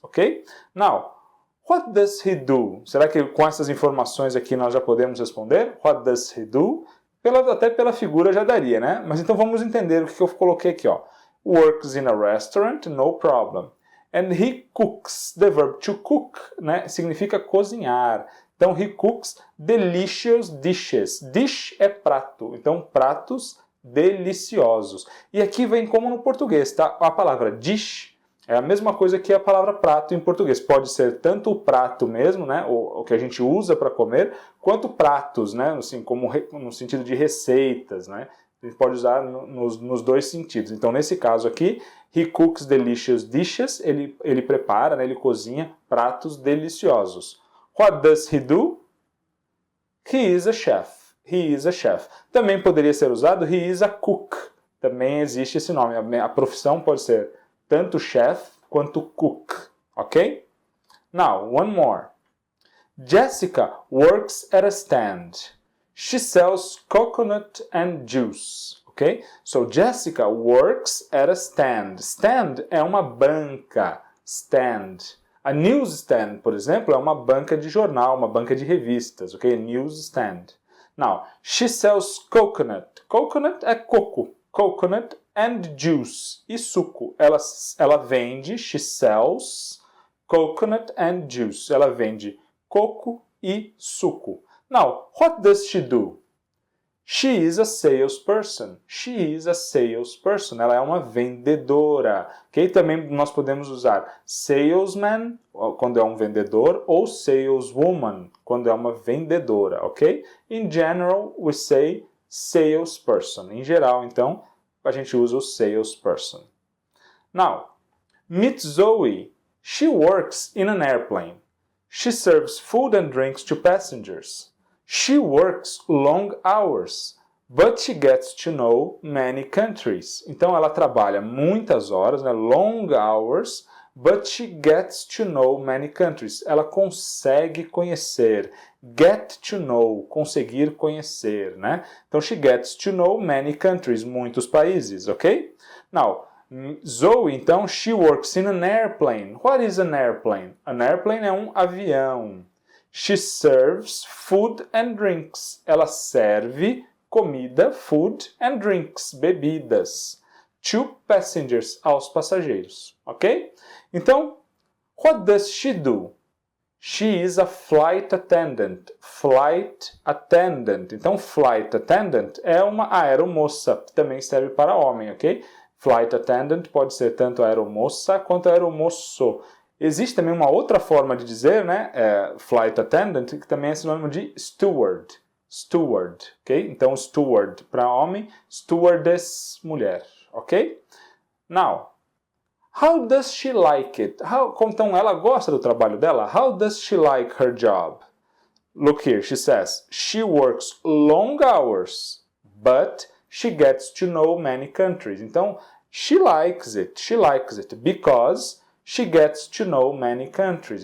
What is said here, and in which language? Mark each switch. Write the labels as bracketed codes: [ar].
[en] Ok? Now, what does he do? [pt] Será que com essas informações aqui nós já podemos responder? [en] What does he do? [pt] Até pela figura já daria, né? Mas então vamos entender o que eu coloquei aqui, ó. [en] Works in a restaurant, no problem. And he cooks, the verb to cook, né? [pt] Significa cozinhar. [en] Então, he cooks delicious dishes. [pt] Dish é prato. Então, pratos deliciosos. E aqui vem como no português, tá? A palavra dish é a mesma coisa que a palavra prato em português. Pode ser tanto o prato mesmo, né, o que a gente usa para comer, quanto pratos, né, assim, como no sentido de receitas, né. A gente pode usar nos dois sentidos. Então, nesse caso aqui, [en] he cooks delicious dishes, [pt] ele prepara, né, ele cozinha pratos deliciosos. [en] What does he do? He is a chef. He is a chef. [pt] Também poderia ser usado [en] he is a cook. [pt] Também existe esse nome. A profissão pode ser tanto chef quanto cook, ok? [en] Now, one more. Jessica works at a stand. She sells coconut and juice, ok? So, Jessica works at a stand. [pt] Stand é uma banca, stand. A newsstand, por exemplo, é uma banca de jornal, uma banca de revistas, ok? [en] Newsstand. Now, she sells coconut. [pt] Coconut é coco. [en] Coconut and juice. [pt] E suco. Ela vende, [en] she sells, coconut and juice. [pt] Ela vende coco e suco. [en] Now, what does she do? She is a salesperson. She is a salesperson. [pt] Ela é uma vendedora. Ok? Também nós podemos usar salesman, quando é um vendedor, ou saleswoman, quando é uma vendedora. Ok? [en] In general, we say salesperson. [pt] Em geral, então, a gente usa o salesperson. [en] Now, meet Zoe. She works in an airplane. She serves food and drinks to passengers. She works long hours, but she gets to know many countries. [pt] Então, ela trabalha muitas horas, né? [en] Long hours, but she gets to know many countries. [pt] Ela consegue conhecer. Get to know, conseguir conhecer, né? [en] Então, she gets to know many countries, [pt] muitos países, [en] ok? Now, Zoe, então, she works in an airplane. What is an airplane? An airplane [pt] é um avião. [en] She serves food and drinks. [pt] Ela serve comida, [en] food and drinks, bebidas. to passengers, [pt] aos passageiros, [en] ok? Então, what does she do? She is a flight attendant. Flight attendant. [pt] Então, flight attendant é uma aeromoça, que também serve para homem, ok? Flight attendant pode ser tanto aeromoça quanto aeromoço. Existe também uma outra forma de dizer, né? Flight attendant, que também é sinônimo de steward. Steward, ok? Então, steward para homem, stewardess, mulher, ok? [en] Now, how does she like it? [pt] Então, ela gosta do trabalho dela? [en] How does she like her job? Look here, she says, she works long hours, but she gets to know many countries. Então, she likes it because she gets to know many countries.